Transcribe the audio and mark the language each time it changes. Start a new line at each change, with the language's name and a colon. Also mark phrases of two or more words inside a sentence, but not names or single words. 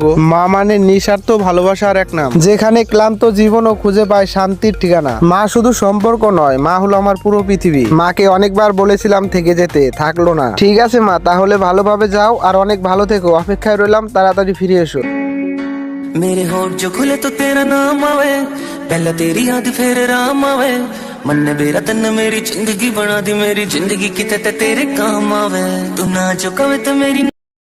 Bangla: মা মানে নিঃস্বার্থ ভালোবাসার এক নাম, যেখানে ক্লান্ত জীবনও খুঁজে পায় শান্তির ঠিকানা। মা শুধু সম্পর্ক নয়, মা হলো আমার পুরো পৃথিবী। মাকে অনেকবার বলেছিলাম থেকে যেতে, থাকলো না। ঠিক আছে মা, তাহলে ভালোভাবে যাও আর অনেক ভালো থেকো। অপেক্ষায় রইলাম, তাড়াতাড়ি ফিরে এসো।
Hindi: मेरे होठ जो खुले तो तेरा नाम आवे, पहला तेरी याद फिर राम आवे। मन ने मेरा तन मेरी जिंदगी बना दी, मेरी जिंदगी किते ते तेरे काम आवे। तू ना जो कवे तो मेरी